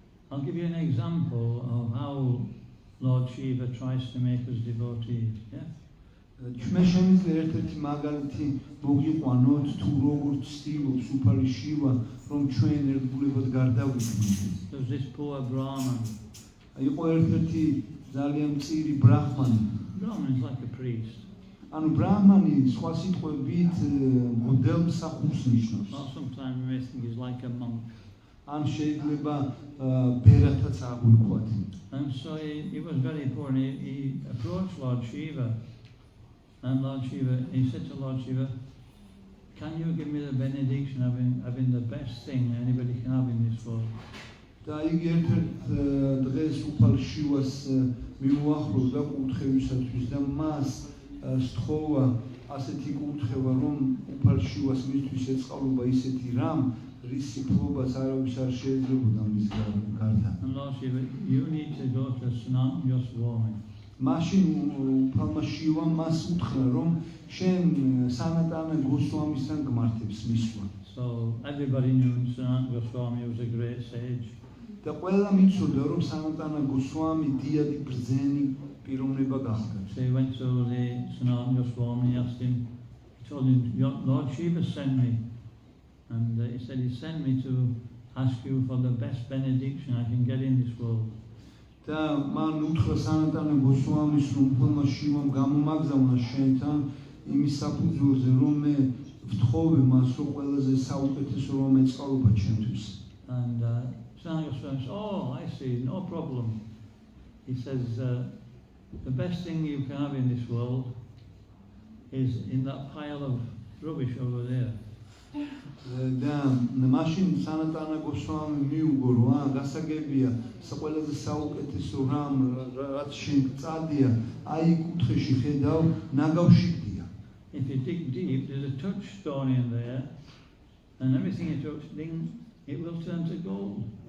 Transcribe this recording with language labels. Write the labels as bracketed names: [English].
[English] I'll give you an example of how Lord Shiva tries to make us devotees. Yeah? [Georgian] ჩვენ შემიძლია ერთ-ერთი მაგალითი მოგიყვანოთ თუ როგორ ცდილობს უფალი შივა რომ ჩვენ ერთგულებად გარდავიქმნით. [English] There's this poor Brahman. [Georgian] იყო ერთ-ერთი ძალიან მწირი ბრაჰმანი. [English] Brahman is like a priest. [Georgian] ანუ ბრაჰმანი სხვა სიტყვებით მღვდელმსახურს ნიშნავს. [English] Well, sometimes we may think he's like a monk. [Georgian] ან შეიძლება ბერათაც აღვიქვათ. [English] And so he was very poor and he approached Lord Shiva. And Lord Shiva, he said to Lord Shiva, can you give me the benediction of having the best thing anybody can have in this world? [Georgian] და იგი ერთ-ერთ დღეს უფალ შივას მიუახლოვდა კურთხევისათვის და მას სთხოვა ასეთი კურთხევა რომ უფალ შივას მისთვის ეწყალობა ისეთი რამ რის სიფლობას არავის არ შეიძლებოდა მის გარდა. [English] And Lord Shiva, you need to go to Sanatana Goswami. [Georgian] მაშინ უფალმა შივამ მას უთხრა რომ შენ სანატანა გოსვამისთან გმართებს მისვლა. [English] So everybody knew Sanatana Goswami was a great sage. [Georgian] და ყველამ იცოდა რომ სანატანა გოსვამი დიადი ბრძენი პიროვნება გახდა. [English] So he went to the Sanatana Goswami, he asked him, he told him, Lord Shiva sent me. And he said he sent me to ask you for the best benediction I can get in this world. [Georgian] და მან უთხრა სანატანა გოსვამის რომ უფალმა შივამ გამომაგზავნა შენთან იმის საფუძველზე რომ მე ვთხოვე მას რომ ყველაზე საუკეთესო რომ ეწყალობა ჩემთვის. [English] And Sanatana Goswami said, oh, I see, no problem. He says, the best thing you can have in this world is in that pile of rubbish over there. [Georgian] და მაშინ სანატანა გოსვამი მიუგო რომ გასაგებია ყველაზე საუკეთესო რამ რაც შენ წადია აი კუთხეში ხედავ ნაგავში გდია. [English] if you dig deep, there's a touchstone in there, and everything you touch, ding, it will turn to gold.